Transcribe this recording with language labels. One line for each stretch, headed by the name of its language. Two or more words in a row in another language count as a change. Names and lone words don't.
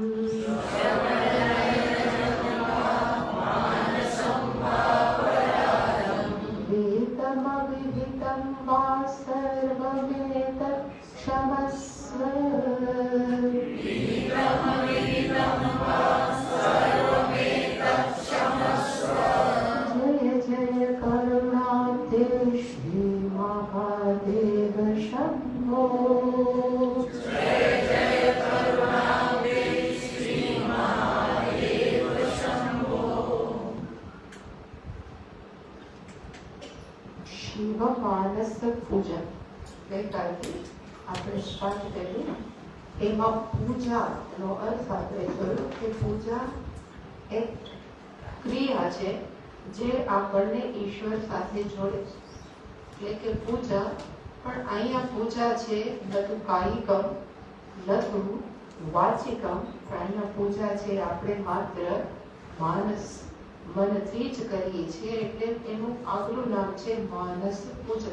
Sanskrit: विहितमविहितं वा सर्वमेतत् क्षमस्व जय जय करुणाब्धे श्री महादेव शम्भो
Gujarati: शिव मानस पूजन ગઈકાલથી આપણે સ્ટાર્ટ કર્યું. એમાં પૂજાનો અર્થ આપણે જોયો કે પૂજા એક ક્રિયા છે જે આપણને ઈશ્વર સાથે જોડે છે. એટલે કે પૂજા, પણ અહીંયા પૂજા છે
Sanskrit: न तु कायिकम् न तु वाचिकम्,
Gujarati: પણ અહીંયા પૂજા છે આપણે માત્ર માનસ મનથી જ કરીએ છીએ, એટલે એનું આગલું નામ છે માનસ પૂજા.